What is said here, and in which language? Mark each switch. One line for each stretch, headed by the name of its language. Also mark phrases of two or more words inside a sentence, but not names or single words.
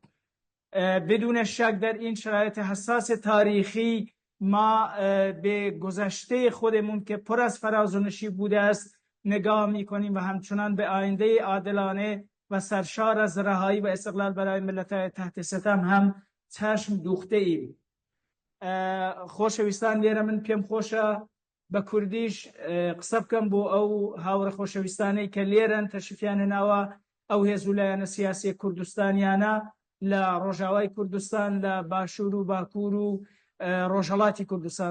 Persian: بدون شک در این شرایط حساس تاریخی ما به گذشته خودمون که پر از فراز و نشیب بوده است نگاه می‌کنیم و همچنان به آینده عادلانه و سرشار از رهایی و استقلال برای ملت‌های تحت ستم هم چشم دوخته ایم.
Central Kurdish: خۆشەویستان لێرە من پێم خۆشە بە کوردیش قسە بکەم بۆ ئەو هاوڕە خۆشەویستانەی کە لێرەن تەشریفیان هێناوە ئەو هێزولایەنە سیاسی کوردستانیانە لە ڕۆژاوای کوردستان لە باشوور و باکوور و ڕۆژهەڵاتی کوردستان.